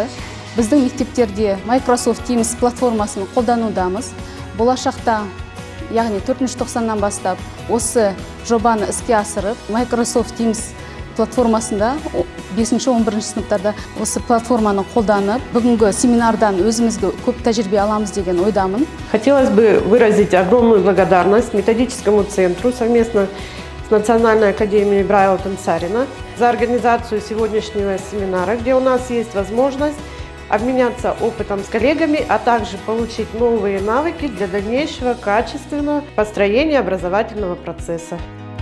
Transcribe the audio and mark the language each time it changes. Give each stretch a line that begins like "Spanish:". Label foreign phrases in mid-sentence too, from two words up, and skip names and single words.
Kazakh: Біздің мектептерде Microsoft Teams платформасын қолданудамыз. Болашақта, яғни 4-тоқсаннан бастап осы жобаны іске асырып, Microsoft Teams платформасында 5-11 сыныптарда осы платформаны қолданып, бүгінгі семинардан өзімізге көп тәжірибе аламыз деген ойдамын.
Russian: Хотелось бы выразить огромную благодарность методическому центру совместно с Национальной академией Брайла Тансарина за организацию сегодняшнего семинара, где у нас есть возможность обменяться опытом с коллегами, а также получить новые навыки для дальнейшего качественного построения образовательного процесса.